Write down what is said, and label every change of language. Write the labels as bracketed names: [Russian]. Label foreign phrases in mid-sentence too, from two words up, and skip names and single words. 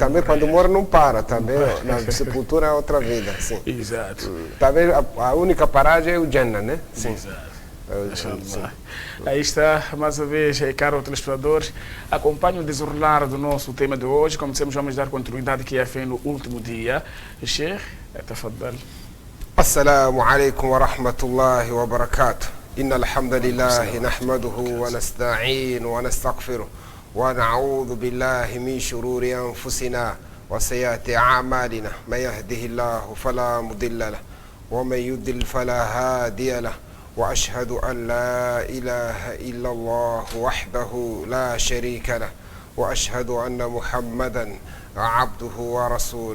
[Portuguese] Também quando morre não para, também na sepultura é outra vida, sim. Exato. Talvez a única paragem é o Jannah, né? Sim. Exato. Aí está, mais uma vez, caro telespectador, acompanhe o desenrolar do nosso tema de hoje. Como dissemos, vamos dar continuidade que é feito no último dia. Sheikh, تفضل. [Arabic] السلام عليكم ورحمة الله وبركاته. إن الحمد لله نحمده ونستعين ونستغفره ونعوذ بالله من شرور أنفسنا وسيئات أعمالنا من يهده الله فلا مضل له ومن يضلل فلا هادي له وأشهد أن لا إله إلا الله وحده لا شريك له وأشهد أن محمدا عبده ورسوله